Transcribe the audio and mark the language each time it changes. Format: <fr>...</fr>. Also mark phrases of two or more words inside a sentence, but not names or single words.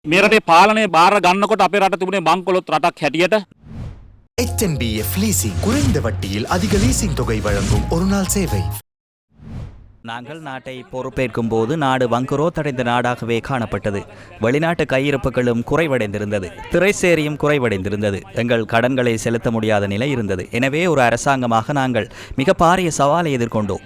<si>මේ රටේ පාලනය බාර ගන්නකොට අපේ රට තිබුණේ බංකොලොත් රටක් හැටියට</si> <ta>HNBF லீசிங் குறைந்த வட்டியில் அதிக லீசிங் தொகை வழங்கும் ஒரு நாள் சேவை. நாங்கள் நாட்டை பொறுப்பேற்கும் போது நாடு வங்குரோத்தடைந்த நாடாகவே காணப்பட்டது. வெளிநாட்டு கையிருப்புகளும் குறைவடைந்திருந்தது, திரைசேரியும் குறைவடைந்திருந்தது. எங்கள் கடன்களை செலுத்த முடியாத நிலை இருந்தது. எனவே ஒரு அரசாங்கமாக நாங்கள் மிக பாரிய சவாலை எதிர்கொண்டோம்.</ta>